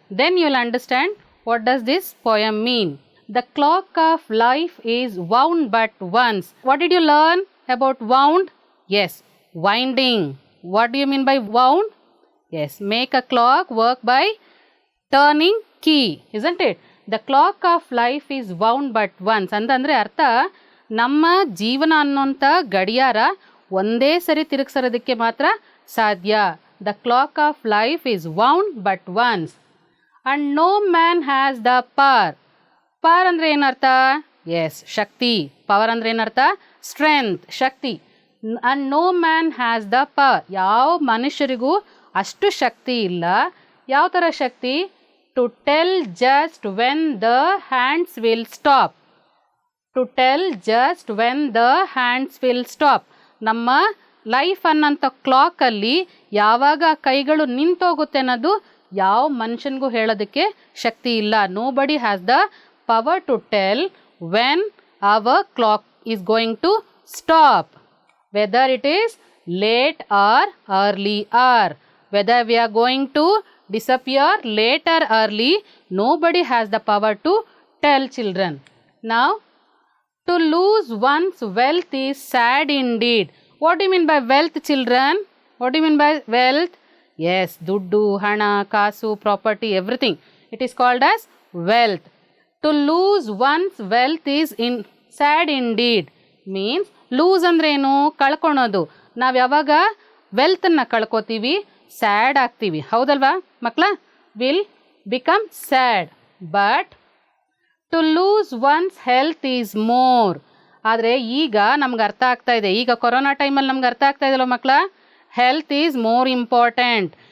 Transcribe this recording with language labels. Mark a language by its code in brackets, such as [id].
[en] Then you will understand what does this poem mean. The clock of life is wound but once. What did you learn about wound? Yes, winding. What do you mean by wound? Yes, make a clock work by turning key, isn't it? The clock of life is wound but once. [kn] ಅಂತಂದರೆ ಅರ್ಥ, ನಮ್ಮ ಜೀವನ ಅನ್ನೋಂಥ ಗಡಿಯಾರ ಒಂದೇ ಸರಿ ತಿರುಗಿಸೋದಕ್ಕೆ ಮಾತ್ರ ಸಾಧ್ಯ. [en] the clock of life is wound but once. And no man has the power. [kn] Power ಅಂದರೆ ಏನರ್ಥ? ಎಸ್, ಶಕ್ತಿ. ಪವರ್ ಅಂದರೆ ಏನರ್ಥ? Strength, Shakti. [en] and no man has the power. [kn] ಯಾವ ಮನುಷ್ಯರಿಗೂ ಅಷ್ಟು ಶಕ್ತಿ ಇಲ್ಲ. ಯಾವ ಥರ ಶಕ್ತಿ? [en] to tell just when the hands will stop. to tell just when the hands will stop. [kn] ನಮ್ಮ ಲೈಫ್ ಅನ್ನೋಂಥ ಕ್ಲಾಕಲ್ಲಿ ಯಾವಾಗ ಕೈಗಳು ನಿಂತೋಗುತ್ತೆ ಅನ್ನೋದು ಯಾವ ಮನುಷ್ಯನಿಗೂ ಹೇಳೋದಕ್ಕೆ ಶಕ್ತಿ ಇಲ್ಲ. [en] nobody has the power to tell when our clock is going to stop, whether it is late or early hour, whether we are going to disappear late or early, nobody has the power to tell, children. Now, to lose one's wealth is sad indeed. What do you mean by wealth, children? What do you mean by wealth? Yes, [kn] ದುಡ್ಡು, ಹಣ, ಕಾಸು, [en] property, everything. It is called as wealth. To lose one's wealth is sad indeed. [kn] Means lose ಅಂದ್ರೆ ಏನು? ಕಳ್ಕೊಳೋದು. ನಾವು ಯಾವಾಗ ವೆಲ್ತನ್ನು ಕಳ್ಕೊತೀವಿ, sad ಆಗ್ತೀವಿ. ಹೌದಲ್ವಾ ಮಕ್ಕಳ? [en] Will become sad. But to lose one's health is more. [kn] ಆದರೆ ಈಗ ನಮ್ಗೆ ಅರ್ಥ ಆಗ್ತಾ ಇದೆ. ಈಗ ಕೊರೋನಾ ಟೈಮಲ್ಲಿ ನಮ್ಗೆ ಅರ್ಥ ಆಗ್ತಾ ಇದೆಯಲ್ಲ ಮಕ್ಕಳ, [en] Health is more important.